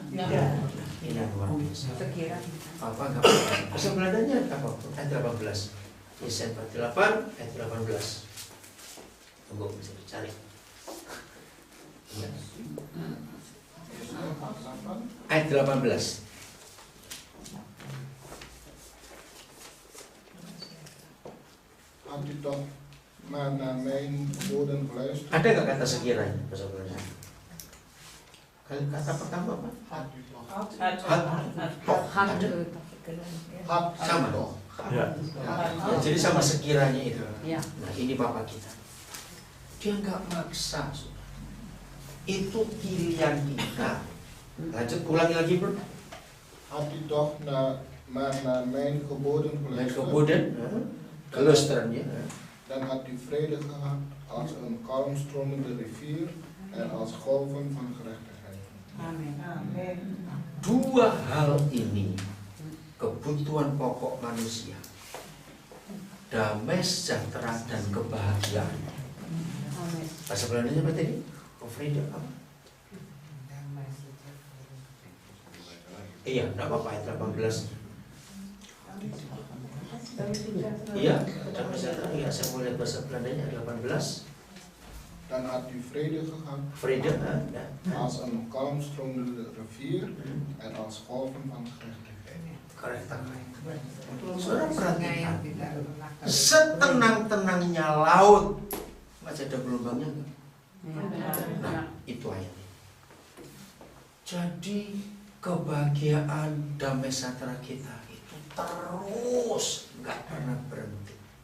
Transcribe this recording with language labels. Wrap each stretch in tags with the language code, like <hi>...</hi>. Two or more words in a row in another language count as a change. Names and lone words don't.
<id>Ini yang luar biasa. Sekira. Apa enggak apa-apa. Bahasa Belandanya apa? Ayat 18. Yesaya 48 ayat 18. Tunggu bisa dicari. Ya. Ayat 18.</id> <nl>Had u toch maar naar mijn woorden geluisterd?</nl> <id>Ada nggak kata sekiranya bahasa Belanda? Kata pertama apa?</id> <nl>Had u toch?</nl> <id>Had sama dong. Ya. Jadi sama sekiranya itu. Ya. Nah ini Bapak kita. Dia nggak maksa. Itu pilihan kita. Lanjut ulangi lagi bro.</id> <nl>Had u toch maar naar mijn geboden Mijn geluisterd? geboden. Gelusterannya. Dan had u vrede gehad als een kalm stromende rivier en als golven van gerechtigheid.</nl> <id>Amin. Dua hal ini kebutuhan pokok manusia, damai sejahtera dan kebahagiaan. Bahasa Belandanya apa tadi? Vrede apa? Iya, tidak apa-apa ayat 18. Iya, damai sejahtera. Iya, saya mau lihat bahasa Belandanya 18.</id> <nl>Dan had u vrede gehad Vrede, als een kalm stromende rivier en als golven van gerechtigheid.</nl> <id>Saudara perhatikan, setenang-tenangnya laut masih ada gelombangnya enggak? Nah, itu ayatnya. Jadi kebahagiaan damai sejahtera kita itu terus nggak pernah berhenti.</id>